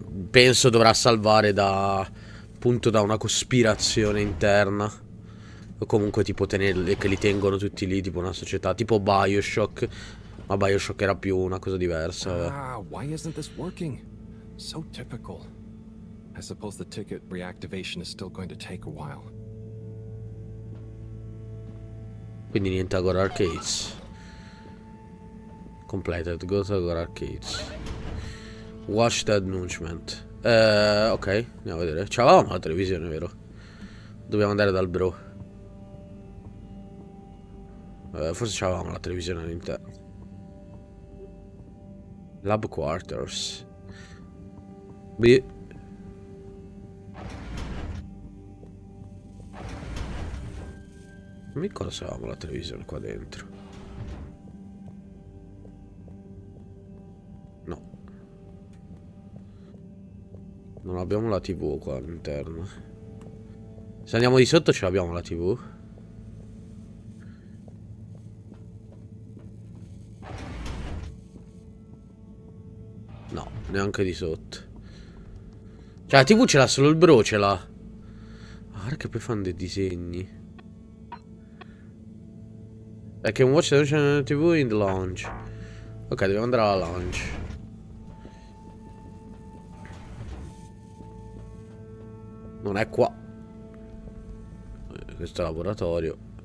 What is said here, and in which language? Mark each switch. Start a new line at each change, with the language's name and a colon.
Italian: Penso dovrà salvare da... appunto da una cospirazione interna. O comunque tipo tenerli, che li tengono tutti lì, tipo una società, tipo Bioshock. Ma Bioshock era più una cosa diversa.
English: Ah, why isn't this working? So typical. I suppose the ticket reactivation is still going to take a while.
Italian: Quindi niente Agora Arcades.
English: Completed, go to Agora Arcades. Watch the announcement.
Italian: Ok, andiamo a vedere. C'avevamo la televisione, vero? Dobbiamo andare dal bro. Forse c'avevamo la televisione all'interno.
English: Lab Quarters. B.
Italian: Non mi ricordo se avevamo la televisione qua dentro. No. Non abbiamo la TV qua all'interno. Se andiamo di sotto ce l'abbiamo la TV. No, neanche di sotto. Cioè la TV ce l'ha solo il bro, ce l'ha. Guarda che poi fanno dei disegni.
English: I can watch the channel TV in the lounge.
Italian: Ok, dobbiamo andare alla lounge. Non è qua. Questo è il laboratorio.